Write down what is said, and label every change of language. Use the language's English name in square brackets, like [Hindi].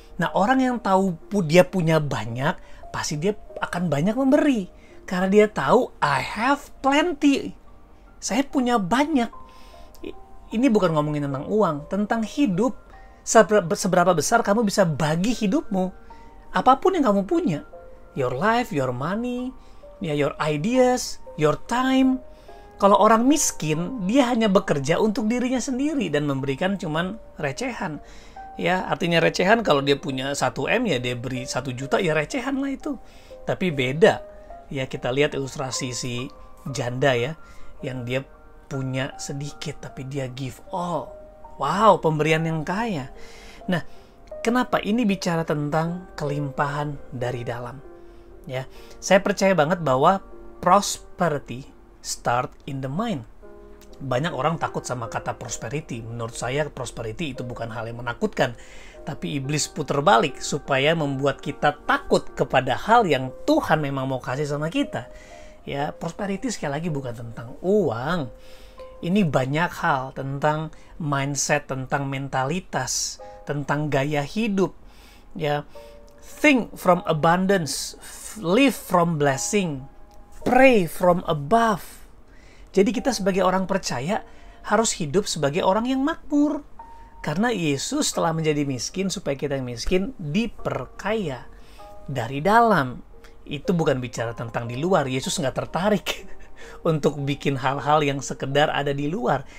[Indonesian] Nah, orang yang tahu dia punya banyak, pasti dia akan banyak memberi. Karena dia tahu, [English] I have plenty. [Indonesian] Saya punya banyak. Ini bukan ngomongin tentang uang, tentang hidup. Seberapa besar kamu bisa bagi hidupmu. Apapun yang kamu punya. [English] Your life, your money, ya, your ideas, your time. [Indonesian] Kalau orang miskin, dia hanya bekerja untuk dirinya sendiri dan memberikan cuman recehan. Ya, artinya recehan kalau dia punya 1M, ya dia beri 1 juta, ya recehan lah itu. Tapi beda. Ya, kita lihat ilustrasi si janda, ya, yang dia punya sedikit tapi dia [English] give all. [Indonesian] Wow, pemberian yang kaya. Nah, kenapa ini bicara tentang kelimpahan dari dalam? Ya, saya percaya banget bahwa [English] prosperity start in the mind. [Indonesian] Banyak orang takut sama kata prosperity. Menurut saya prosperity itu bukan hal yang menakutkan, tapi iblis putar balik supaya membuat kita takut kepada hal yang Tuhan memang mau kasih sama kita. Ya, prosperity sekali lagi bukan tentang uang. Ini banyak hal tentang mindset, tentang mentalitas, tentang gaya hidup. [English] Ya, think from abundance, live from blessing, pray from above. [Indonesian] Jadi kita sebagai orang percaya harus hidup sebagai orang yang makmur. Karena Yesus telah menjadi miskin supaya kita yang miskin diperkaya dari dalam. Itu bukan bicara tentang di luar. Yesus nggak tertarik untuk bikin hal-hal yang sekedar ada di luar.